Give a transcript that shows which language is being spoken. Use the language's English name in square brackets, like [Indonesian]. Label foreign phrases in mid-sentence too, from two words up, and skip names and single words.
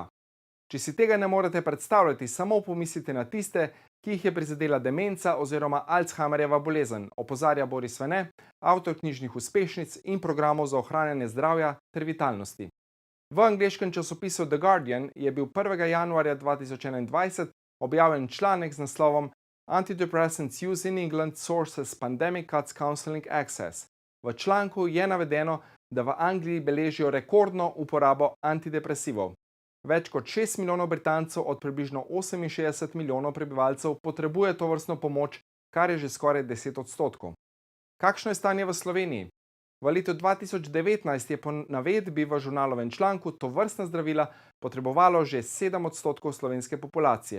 [Slovenian] Če si tega ne morete predstavljati, samo pomislite na tiste, ki jih je prizadela demenca oziroma Alzheimerjeva bolezen, opozarja Boris Vene, avtor knjižnih uspešnic in programov za ohranjanje zdravja ter vitalnosti. V angleškem časopisu The Guardian je bil 1. januarja 2021 objavljen članek z naslovom [English] Antidepressants Use in England Sources Pandemic Cuts Counseling Access. [Slovenian] V članku je navedeno, da v Angliji beležijo rekordno uporabo antidepresivov. Več kot 6 milijonov Britancev od približno 68 milijonov prebivalcev potrebuje tovrstno pomoč, kar je že skoraj 10%. Kakšno je stanje v Sloveniji? V letu 2019 je po navedbi v žurnalovem članku tovrstna zdravila potrebovalo že 7% slovenske populacije.